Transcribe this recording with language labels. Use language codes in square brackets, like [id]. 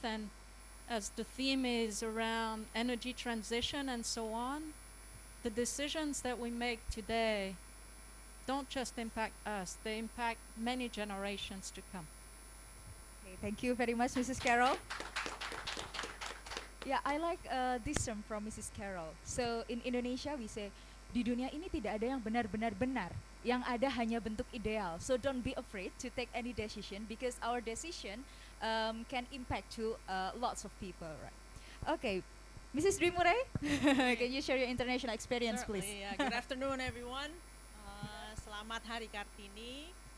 [en] And as the theme is around energy transition and so on, the decisions that we make today don't just impact us, they impact many generations to come. Okay, thank you very much, Mrs. Carol. Yeah, I like this term from Mrs. Carol. So in Indonesia we say, [id] di dunia ini tidak ada yang benar-benar benar. Yang ada hanya bentuk ideal. [en] So don't be afraid to take any decision because our decision can impact to lots of people, right? Okay, Mrs. Dwi Murai, can you share your international experience, Certainly, please? yeah. Good afternoon, everyone. [id] Selamat Hari Kartini.